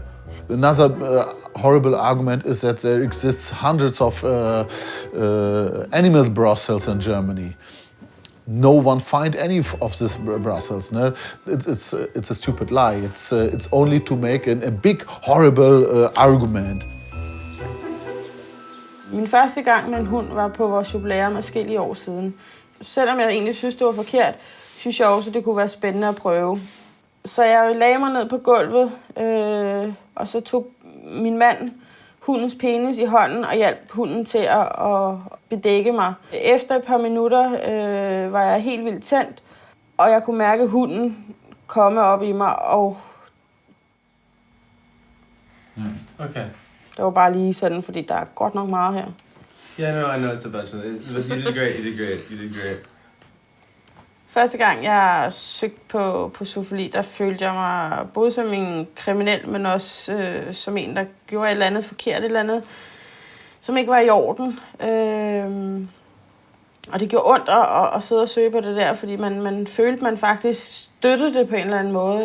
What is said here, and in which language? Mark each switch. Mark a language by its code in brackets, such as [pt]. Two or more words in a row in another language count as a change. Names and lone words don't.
[en] Another horrible argument is that there exists hundreds of animal brothels in Germany. No one find any of this brothels. No? It's a stupid lie. It's only to make a big, horrible argument. [da] Min første gang med en hund var på vores jubilæum adskillige år siden. Selvom jeg egentlig synes, det var forkert, synes jeg også, det kunne være spændende at prøve. Så jeg lagde mig ned på gulvet, og så tog min mand hundens penis i hånden og hjalp hunden til at bedække mig. Efter et par minutter var jeg helt vildt tændt, og jeg kunne mærke hunden komme op i mig. Og Okay. det var bare lige sådan, fordi der er godt nok meget her. [en] Yeah, no, I know it's a bunch of it. But you did great. You did great. You did great. [da] Første gang, jeg søgte på zoofili, der følte jeg mig både som en kriminel, men også som en, der gjorde et eller andet forkert, et eller andet, som ikke var i orden. Og det gjorde ondt at sidde og søge på det der, fordi man følte, man faktisk støttede det på en eller anden måde.